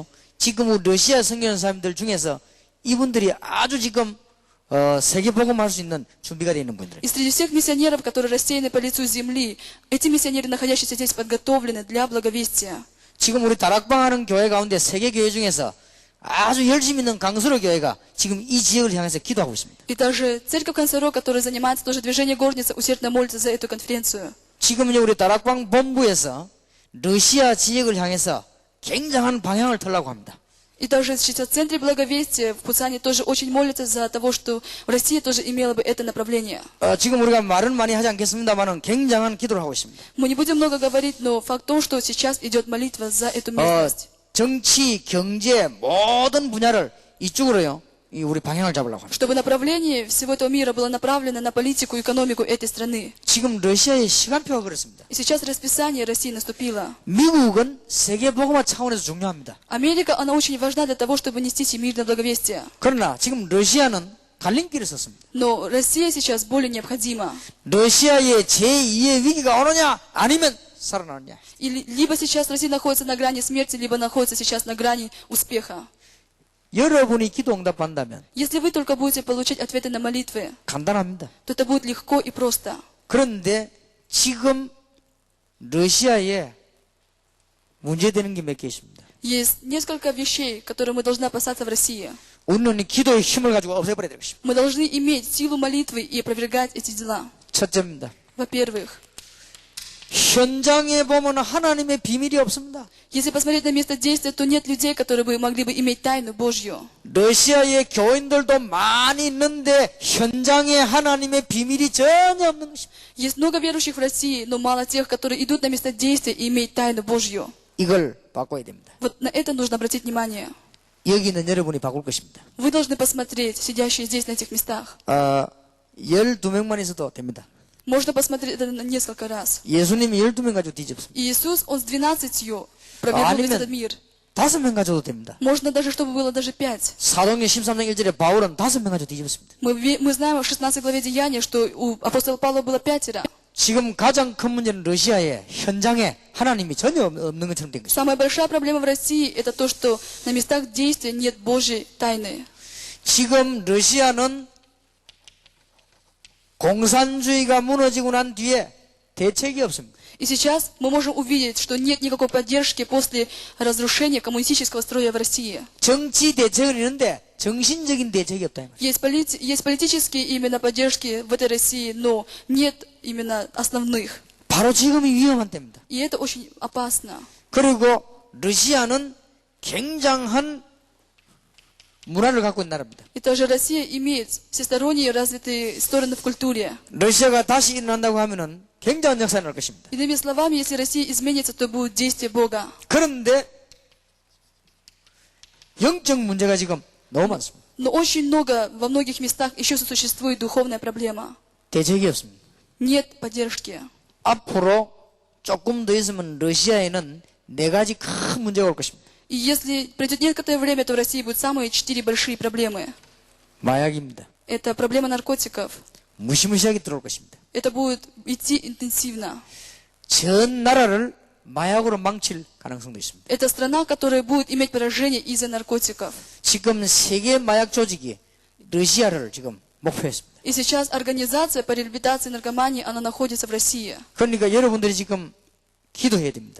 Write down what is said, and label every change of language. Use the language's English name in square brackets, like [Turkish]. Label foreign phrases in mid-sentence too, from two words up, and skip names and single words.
[Korean] 지금 우리 러시아 선교사님들 중에서 이분들이 아주 지금 세계 복음할 수 있는 준비가 되어 있는 분들. [Russian] И среди всех миссионеров, которые рассеяны по лицу земли, эти миссионеры, находящиеся здесь, подготовлены для благовестия. [Korean] 지금 우리 다락방하는 교회 가운데 세계 교회 중에서 아주 열심히 있는 강수로 교회가 지금 이 지역을 향해서 기도하고 있습니다. [Russian] И даже церковь Консоро, которая занимается тоже движением горницы, усердно молится за эту конференцию. [Korean] 지금은요 우리 다락방 본부에서 러시아 지역을 향해서 굉장한 방향을 틀라고 합니다. [Russian] И даже сейчас в Центре Благовестия в Пусане тоже очень молятся за того, что Россия тоже имела бы это направление. [Korean] 지금 우리가 말은 많이 하지 않겠습니다만은 굉장한 기도를 하고 있습니다. [Russian] Мы не будем много говорить, но факт в том, что сейчас идет молитва за эту местность. [Korean] 정치, 경제 모든 분야를 이쪽으로요. 우리 방향을 잡으려고 합니다. [Russian] Чтобы направление всего этого мира было направлено на политику и экономику этой страны. [Korean] 지금 러시아의 시간표가 그렇습니다. [Russian] И сейчас расписание России наступило. [Korean] 미국은 세계 복음화 차원에서 중요합니다. [Russian] Америка, она очень важна для того, чтобы нести всемирное благовестие. [Korean] 그러나 지금 러시아는 갈림길을 섰습니다. [Russian] Но Россия сейчас более необходима. [Korean] 러시아의 제2의 위기가 오느냐 아니면 살아나느냐. [Russian] И либо сейчас Россия находится на грани смерти, либо находится сейчас на грани успеха. [Korean] 여러분이 기도 응답한다면 [Russian] Если вы только будете получать ответы на молитвы, [Korean] 간단합니다. [Russian] то это будет легко и просто. [Korean] 그런데 지금 러시아에 문제되는 게 몇 개 있습니다. [Russian] Есть несколько вещей, которые мы должны опасаться в России. [Korean] 우리는 기도의 힘을 가지고 없애버려야 될 것입니다. [Russian] Мы должны иметь силу молитвы и опровергать эти дела. [Korean] 첫째입니다. [Russian] Во-первых, [Korean] 현장에 보면 하나님의 비밀이 없습니다. [Russian] если посмотреть на место действия, то нет людей, которые бы могли бы иметь тайну Божью. [Korean] 러시아의 교인들도 많이 있는데 현장에 하나님의 비밀이 전혀 없는 것입니다. [Russian] Есть много верующих в России, но мало тех, которые идут на место действия и имеют тайну Божью. [Korean] 이걸 바꿔야 됩니다. [Russian] Вот на это нужно обратить внимание. [Korean] 여기 있는 여러분이 바꿀 것입니다. [Russian] Вы должны посмотреть, сидящие здесь, на этих местах. [Korean] 12명만 있어도 됩니다. [Russian] Можно посмотреть это на несколько раз. [Korean] 예수님이 12명 가지고 뒤집습니다. [Russian] И Иисус, Он с 12 провернул весь этот мир. [Korean] 5명 가져도 됩니다. [Russian] Можно даже, чтобы было даже 5. [Korean] 사도행전 13장 1절에 바울은 5명 가지고 뒤집었습니다. [Russian] Мы знаем в 16 главе Деяния, что у апостола Павла было 5. [Korean] 지금 가장 큰 문제는 러시아의 현장에 하나님이 전혀 없는 것처럼 된 것입니다. [Russian] Самая большая проблема в России это то, что на местах действия нет Божьей тайны. [Korean] 지금 러시아는 공산주의가 무너지고 난 뒤에 대책이 없습니다. [Russian] И сейчас мы можем увидеть, что нет никакой поддержки после разрушения коммунистического строя в России. [Korean] 정치 대책은 있는데 정신적인 대책이 없다. [Russian] Есть политические именно поддержки в этой России, но нет именно основных. [Korean] 바로 지금이 위험한 때입니다. [Russian] И это очень опасно. [Korean] 그리고 러시아는 굉장한 문화를 갖고 있는 나라입니다. [Russian] И также Россия имеет всесторонние развитые стороны в культуре. [Korean] 러시아가 다시 일어난다고 하면은 굉장한 역사가 날 것입니다. [Russian] Иными словами, если Россия изменится, то будет действие Бога. [Korean] 그런데 영적 문제가 지금 너무 많습니다. [Russian] Но очень много, во многих местах еще существует духовная проблема. [Korean] 대책이 없습니다. [Russian] Нет поддержки. [Korean] 앞으로 조금 더 있으면 러시아에는 4가지 큰 문제가 올 것입니다. [Russian] И если пройдет некоторое время, то в России будут самые 4 большие проблемы. [Korean] 마약입니다. [Russian] Это проблема наркотиков. [Korean] 무시무시하게 들어올 것입니다. [Russian] Это будет идти интенсивно. [Korean] 전 나라를 마약으로 망칠 가능성도 있습니다. [Russian] Это страна, которая будет иметь поражение из-за наркотиков. [Korean] 지금 세계 마약 조직이 러시아를 지금 목표했습니다. [Russian] И сейчас организация по реабилитации наркомании, она находится в России. [Korean] 그러니까 여러분들이 지금 기도해야 됩니다.